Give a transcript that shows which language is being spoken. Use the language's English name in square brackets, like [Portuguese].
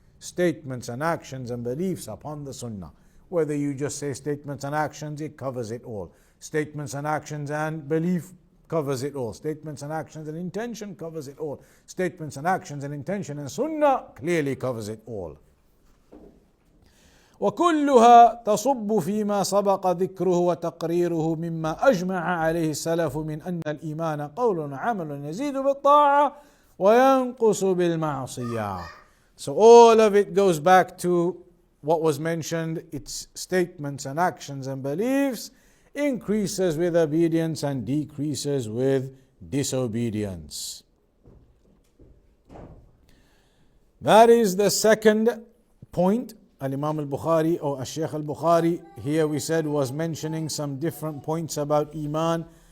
[English] Statements and actions and beliefs upon the Sunnah. Whether you just say statements and actions, it covers it all. Statements and actions and belief covers it all. Statements and actions and intention covers it all. Statements and actions and intention and Sunnah clearly covers it all. [Arabic] وكلها تصب فيما سبق ذكره وتقريره مما أجمع عليه السلف من أن الإيمان قول وعمل يزيد بالطاعة وينقص بالمعصية. [English] So all of it goes back to what was mentioned. Its statements and actions and beliefs increases with obedience and decreases with disobedience. That is the second point. Al-Imam Al-Bukhari or Al-Shaykh Al-Bukhari, here we said, was mentioning some different points about Iman.